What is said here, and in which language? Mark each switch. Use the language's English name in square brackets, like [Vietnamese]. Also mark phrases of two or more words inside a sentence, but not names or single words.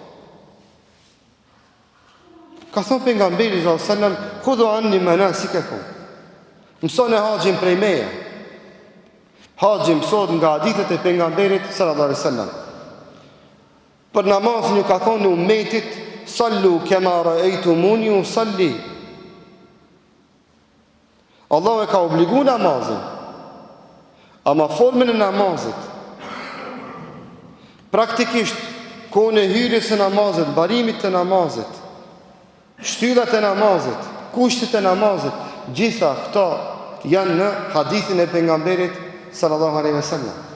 [Albanian] Ka thonë pejgamberi [Arabic] صلى الله عليه وسلم خذوا عني مناسككم. [Albanian] Mësoni haqin prej meje. Haqin mësot nga hadithet e pejgamberit [Arabic] صلى الله عليه وسلم. [Albanian] Për namazin ju ka thonë ummetit, [Arabic] صلوا كما رأيتموني أصلي. [Albanian] Allah e ka obligu namazin, ama formën e namazit, praktikisht, kohën e hyrjes së namazit, barimit të namazit, shtyllat e namazit, kushtet e namazit, gjitha këta janë në hadithin e pejgamberit [Arabic] صلى الله عليه وسلم.